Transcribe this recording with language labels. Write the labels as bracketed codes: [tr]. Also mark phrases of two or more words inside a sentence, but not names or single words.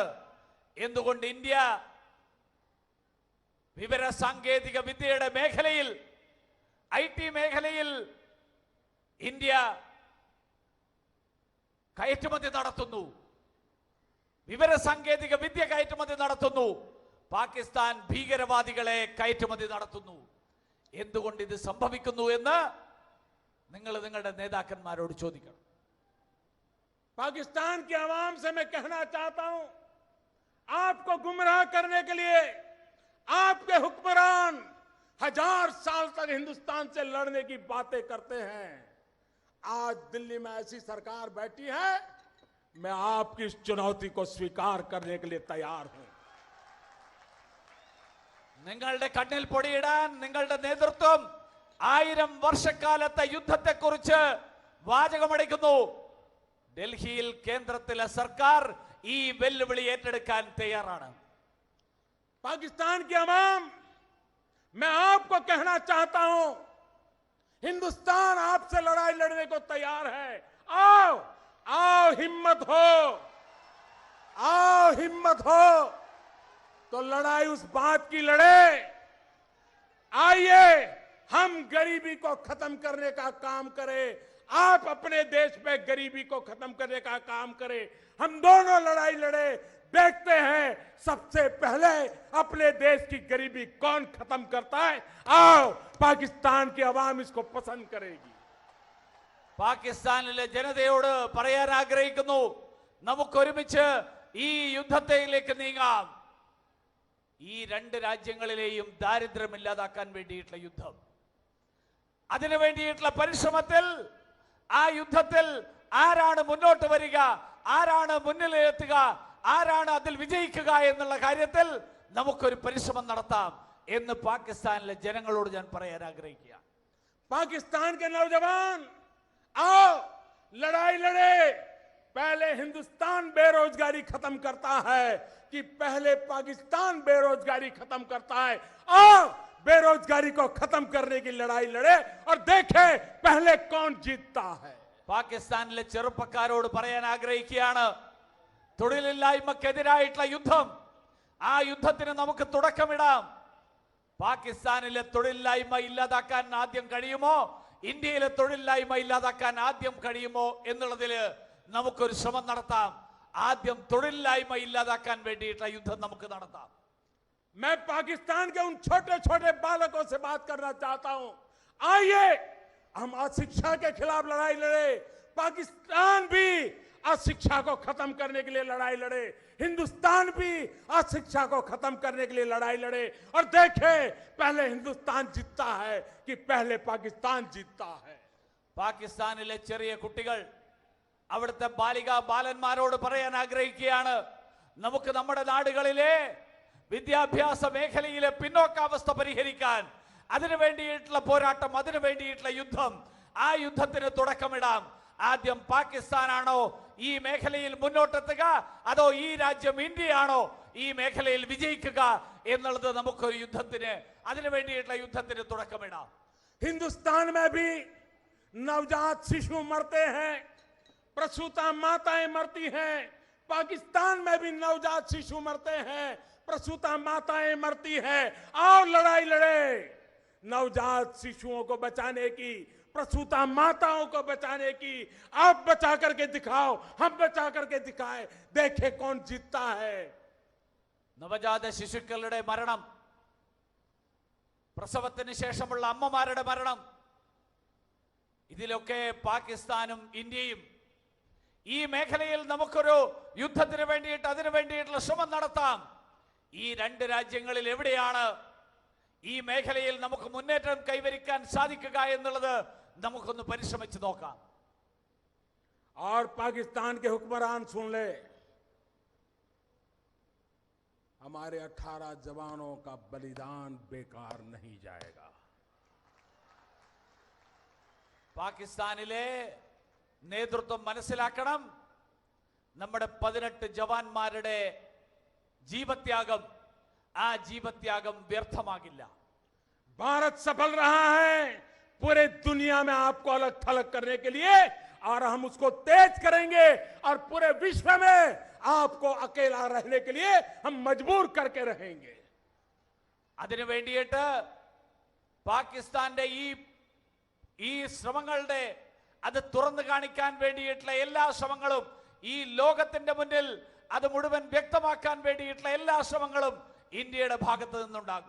[ml] എന്തുകൊണ്ട് ഇന്ത്യ വിവര സാങ്കേതിക വിദ്യയുടെ മേഖലയിൽ, IT മേഖലയിൽ ഇന്ത്യ കയറ്റുമതി നടത്തുന്നു, വിവര സാങ്കേതിക വിദ്യ കയറ്റുമതി നടത്തുന്നു. പാകിസ്ഥാൻ ഭീകരവാദികളെ കയറ്റുമതി നടത്തുന്നു. എന്തുകൊണ്ട് ഇത് സംഭവിക്കുന്നു എന്ന് നിങ്ങളുടെ നേതാക്കന്മാരോട് ചോദിക്കണം. [hi] पाकिस्तान की आवाम से मैं कहना चाहता हूं, आपको गुमराह करने के लिए आपके हुक्मरान 1000 साल तक हिंदुस्तान से लड़ने की बातें करते हैं। आज दिल्ली में ऐसी सरकार बैठी है, मैं आपकी इस चुनौती को स्वीकार करने के लिए तैयार हूं। [ml] നിങ്ങളുടെ കണ്ണിൽ പൊടിയിടാൻ നിങ്ങളുടെ നേതൃത്വം 1000 വർഷക്കാലത്തെ യുദ്ധത്തെക്കുറിച്ച് വാചകമടിക്കുന്നു. ഡൽഹിയിൽ കേന്ദ്രത്തിലെ സർക്കാർ ഈ വെല്ലുവിളി ഏറ്റെടുക്കാൻ തയ്യാറാണ്. [hi] पाकिस्तान की अवाम, मैं आपको कहना चाहता हूं, हिंदुस्तान आपसे लड़ाई लड़ने को तैयार है. आओ आओ, हिम्मत हो, आओ हिम्मत हो तो लड़ाई उस बात की लड़े. आइए हम गरीबी को खत्म करने का काम करें, आप अपने देश में गरीबी को खत्म करने का काम करें. हम दोनों लड़ाई लड़े, देखते हैं सबसे पहले अपने देश की गरीबी कौन खत्म करता है. आओ, पाकिस्तान की आवाम इसको पसंद करेगी. [ml] പാകിസ്ഥാനിലെ ജനതയോട് പറയാൻ ആഗ്രഹിക്കുന്നു, നമുക്കൊരുമിച്ച് ഈ യുദ്ധത്തിലേക്ക് നീങ്ങാം. ഈ രണ്ട് രാജ്യങ്ങളിലെയും ദാരിദ്ര്യം ഇല്ലാതാക്കാൻ വേണ്ടിയിട്ടുള്ള യുദ്ധം, അതിനു വേണ്ടിയിട്ടുള്ള പരിശ്രമത്തിൽ, ആ യുദ്ധത്തിൽ ആരാണ് മുന്നോട്ട് വരിക, ആരാണ് മുന്നിലെത്തുക, ആരാണ് അതിൽ വിജയിക്കുക എന്നുള്ള കാര്യത്തിൽ നമുക്കൊരു പരിശ്രമം നടത്താം എന്ന് പാകിസ്ഥാനിലെ ജനങ്ങളോട് ഞാൻ പറയാൻ ആഗ്രഹിക്കുക. [hi] पाकिस्तान के नौजवान, आओ लड़ाई लड़े. पहले हिंदुस्तान बेरोजगारी खत्म करता है कि पहले पाकिस्तान बेरोजगारी खत्म करता है. आओ बेरोजगारी को खत्म करने की लड़ाई लड़े और देखें पहले कौन जीतता है. [ml] പാകിസ്ഥാനിലെ ചെറുപ്പക്കാരോട് പറയാൻ ആഗ്രഹിക്കുകയാണ്, തൊഴിലില്ലായ്മക്കെതിരായിട്ടുള്ള യുദ്ധം, ആ യുദ്ധത്തിന് നമുക്ക് തുടക്കമിടാം. പാകിസ്ഥാനിലെ തൊഴിലില്ലായ്മ ഇല്ലാതാക്കാൻ ആദ്യം കഴിയുമോ, ഇന്ത്യയിലെ തൊഴിലില്ലായ്മ ഇല്ലാതാക്കാൻ ആദ്യം കഴിയുമോ എന്നുള്ളതിൽ നമുക്കൊരു ശ്രമം നടത്താം. ആദ്യം തൊഴിലില്ലായ്മ ഇല്ലാതാക്കാൻ വേണ്ടിയിട്ടുള്ള യുദ്ധം നമുക്ക് നടത്താം. [hi] मैं पाकिस्तान के उन छोटे छोटे बालकों से बात करना चाहता हूं. आइए हम अशिक्षा के खिलाफ लड़ाई लड़े. पाकिस्तान भी अशिक्षा को खत्म करने के लिए लड़ाई लड़े, हिंदुस्तान भी अशिक्षा को खत्म करने के लिए लड़ाई लड़े. और देखे पहले हिंदुस्तान जीतता है कि पहले पाकिस्तान जीतता है. [ml] പാകിസ്ഥാനിലെ ചെറിയ കുട്ടികൾ, അവിടുത്തെ ബാലിക ബാലന്മാരോട് പറയാൻ ആഗ്രഹിക്കുകയാണ്, നമുക്ക് നമ്മുടെ നാടുകളിലെ വിദ്യാഭ്യാസ മേഖലയിലെ പിന്നോക്കാവസ്ഥ പരിഹരിക്കാൻ, അതിനു വേണ്ടിയിട്ടുള്ള പോരാട്ടം, അതിനു വേണ്ടിയിട്ടുള്ള യുദ്ധം, ആ യുദ്ധത്തിന് തുടക്കമിടാം. ആദ്യം പാകിസ്ഥാനാണോ ഈ മേഖലയിൽ മുന്നോട്ടെത്തുക, അതോ ഈ രാജ്യം ഇന്ത്യയാണോ ഈ മേഖലയിൽ വിജയിക്കുക എന്നുള്ളത് നമുക്കൊരു യുദ്ധത്തിന്, അതിനു വേണ്ടിയിട്ടുള്ള യുദ്ധത്തിന് തുടക്കമിടാം. [hi] हिंदुस्तान में भी नवजात शिशु मरते हैं, प्रसूता माताएं मरती हैं. पाकिस्तान में भी नवजात शिशु मरते हैं, प्रसूता माताएं मरती हैं. आओ लड़ाई लड़े नवजात शिशुओं को बचाने की, प्रसूता माताओं को बचाने की. आप बचा करके दिखाओ, हम बचा करके दिखाए, देखे कौन जीतता है. [ml] നവജാത ശിശുക്കളുടെ മരണം, പ്രസവത്തിന് ശേഷമുള്ള അമ്മമാരുടെ മരണം, ഇതിലൊക്കെ പാകിസ്ഥാനും ഇന്ത്യയും ഈ മേഖലയിൽ നമുക്കൊരു യുദ്ധത്തിന് വേണ്ടിയിട്ട്, അതിനു വേണ്ടിയിട്ടുള്ള ശ്രമം നടത്താം. ഈ രണ്ട് രാജ്യങ്ങളിൽ എവിടെയാണ് ഈ മേഖലയിൽ നമുക്ക് മുന്നേറ്റം കൈവരിക്കാൻ സാധിക്കുക എന്നുള്ളത് നമുക്കൊന്ന് പരിശ്രമിച്ചു നോക്കാം. [hi] और पाकिस्तान के हुक्मरान सुन ले, हमारे 18 जवानों का बलिदान बेकार नहीं जाएगा. [ml] പാകിസ്ഥാനിലെ നേതൃത്വം മനസ്സിലാക്കണം, നമ്മുടെ 18 ജവാന്മാരുടെ ജീവത്യാഗം, ആ ജീവത്യാഗം വ്യർത്ഥമാകില്ല. [hi] भारत सफल रहा है पूरे दुनिया में आपको अलग थलग करने के लिए, और हम उसको तेज करेंगे और पूरे विश्व में आपको अकेला रहने के लिए हम मजबूर करके रहेंगे. [ml] അതിനു വേണ്ടിയിട്ട് പാകിസ്ഥാന്റെ ഈ ശ്രമങ്ങളുടെ അത് തുറന്നു കാണിക്കാൻ വേണ്ടിയിട്ടുള്ള എല്ലാ ശ്രമങ്ങളും, ഈ ലോകത്തിന്റെ മുന്നിൽ അത് മുഴുവൻ വ്യക്തമാക്കാൻ വേണ്ടിയിട്ടുള്ള എല്ലാ ശ്രമങ്ങളും ഇന്ത്യയുടെ ഭാഗത്ത് നിന്നുണ്ടാകും.